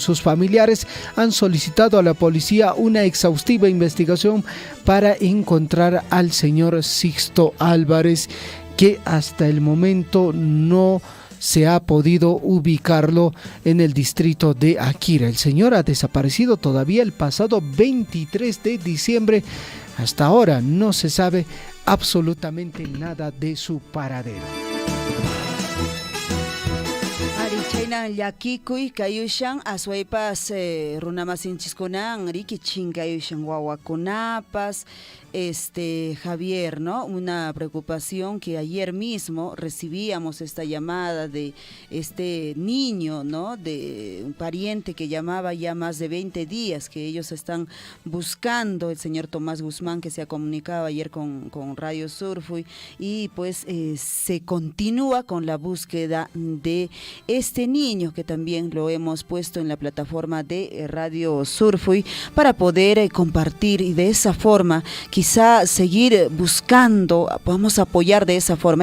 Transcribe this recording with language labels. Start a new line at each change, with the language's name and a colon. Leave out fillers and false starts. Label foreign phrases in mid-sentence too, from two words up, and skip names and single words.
Spanish: Sus familiares han solicitado a la policía una exhaustiva investigación para encontrar al señor Sixto Álvarez, que hasta el momento no se ha podido ubicarlo en el distrito de Akira. El señor ha desaparecido todavía el pasado 23 de diciembre. Hasta ahora no se sabe absolutamente nada de su paradero.
Quechua: Chayna llakikuy kayushan aswaypas runamasinchikunan rikichin kayushan wawakunapas.
Spanish: Javier, ¿no? Una preocupación que ayer mismo recibíamos esta llamada de este niño, ¿no? De un pariente que llamaba ya más de 20 días, que ellos están buscando, el señor Tomás Guzmán, que se ha comunicado ayer con Radio Surfuy, y pues se continúa con la búsqueda de este niño, que también lo hemos puesto en la plataforma de Radio Surfuy para poder compartir, y de esa forma quizá seguir buscando, vamos a apoyar de esa forma.